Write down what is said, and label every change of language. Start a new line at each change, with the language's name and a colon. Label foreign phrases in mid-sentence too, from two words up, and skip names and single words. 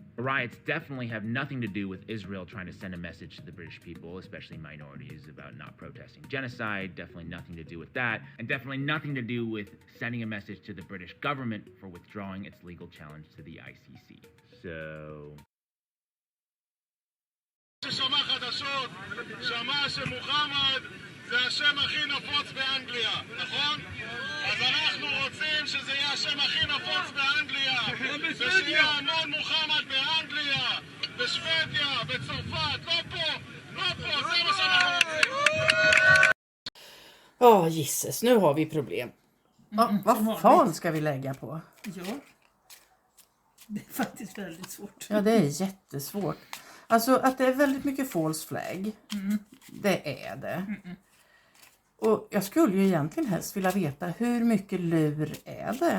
English: The riots definitely have nothing to do with Israel trying to send a message to the British people, especially minorities, about not protesting genocide. Definitely nothing to do with that. And definitely nothing to do with sending a message to the British government for withdrawing its legal challenge to the ICC. So...
Hebrew: ששמע חדשות, שמע שמוחמד זה השם הכי נפוץ באנגליה, נכון? אז אנחנו רוצים שזה יהיה השם הכי נפוץ באנגליה, ושיהיה המון מוחמד באנגליה, בשוודיה, בצרפת, לא פה, זה מה שאנחנו רוצים.
Swedish: Ja, gisses, nu har vi problem. Vad fan ska vi lägga på? Ja, det är faktiskt väldigt svårt. Ja, det är jättesvårt. Alltså att det är väldigt mycket
English: false flag,
Swedish: det är det. Och jag skulle ju egentligen helst vilja veta hur mycket lur är det?